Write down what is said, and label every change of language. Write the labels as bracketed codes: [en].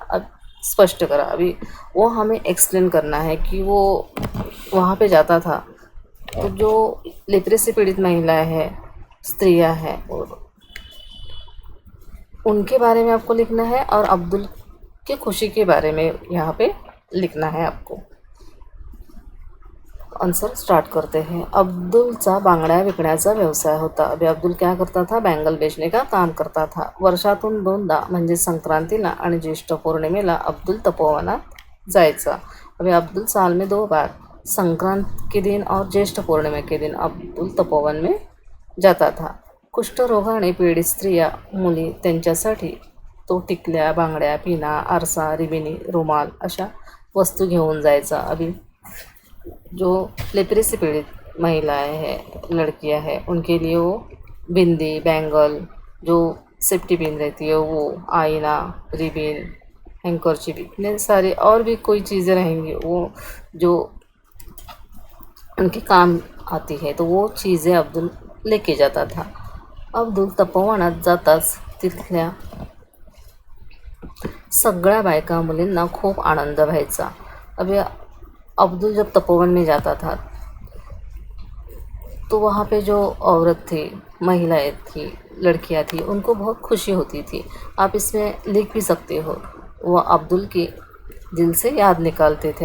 [hi] अब [mr] स्पष्ट करा। [hi] अभी वो हमें एक्सप्लेन करना है कि वो वहाँ पे जाता था, तो जो लेप्रेसी पीड़ित महिलाएं हैं, स्त्रियां हैं, और उनके बारे में आपको लिखना है, और अब्दुल की खुशी के बारे में यहाँ पे लिखना है आपको। आंसर स्टार्ट करते हैं। [mr] अब्दुलचा बांगड्या विकण्याचा व्यवसाय होता। [hi] अभी अब्दुल क्या करता था? बैंगल बेचने का काम करता था। [mr] वर्षातून 2दा म्हणजे संक्रांतीला आणि ज्येष्ठ पौर्णिमेला अब्दुल तपोवनात जायचा। [hi] अभी अब्दुल साल में 2 बार, संक्रांत के दिन और ज्येष्ठ पूर्णिमा के दिन अब्दुल तपोवन में जाता था। [mr] कुष्ठरोगाने पीडित स्त्रिया, मुली त्यांच्यासाठी तो टिकल्या, बांगड्या, पिना, आरसा, रिबिनी, रुमाल अशा वस्तू घेऊन जायचा। [hi] अभी जो लेप्रेसी पीड़ित महिलाएं हैं, लड़कियां हैं, उनके लिए वो बिंदी, बैंगल, जो सेफ्टी पिन रहती है वो, आईना, रिबिन, हैंकरचिप, इतने सारे और भी कोई चीज़ें रहेंगी वो जो उनके काम आती है, तो वो चीज़ें अब्दुल लेके जाता था। [mr] अब्दुल तपोवनात जाताच तिथल्या सगळ्या बायका मुलींना खूप आनंद व्हायचा। [hi] अभी अब्दुल जब तपोवन में जाता था तो वहाँ पे जो औरत थी, महिलाएं थी, लड़कियां थी, उनको बहुत खुशी होती थी। आप इसमें लिख भी सकते हो, वह अब्दुल की दिल से याद निकालते थे।